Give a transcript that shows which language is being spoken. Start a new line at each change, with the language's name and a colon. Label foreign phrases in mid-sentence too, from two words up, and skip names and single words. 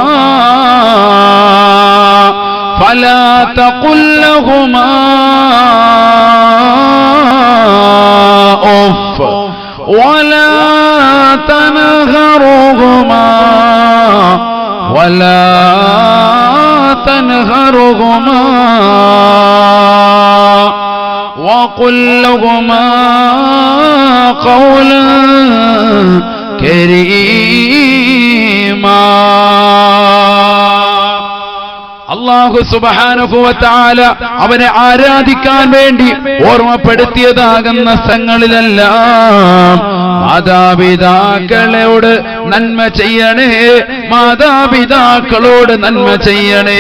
Arabic: فلا تقل لهما أف ولا تنهرهما وقل لهما قولا كريما. الله سبحانه وتعالى
Malayalam: അവനെ ആരാധിക്കാൻ വേണ്ടി ഓർമ്മപ്പെടുത്തിയതാകുന്ന സ്ഥലങ്ങളിലെല്ലാം മാതാപിതാക്കളോട് നന്മ ചെയ്യണേ, മാതാപിതാക്കളോട് നന്മ ചെയ്യണേ.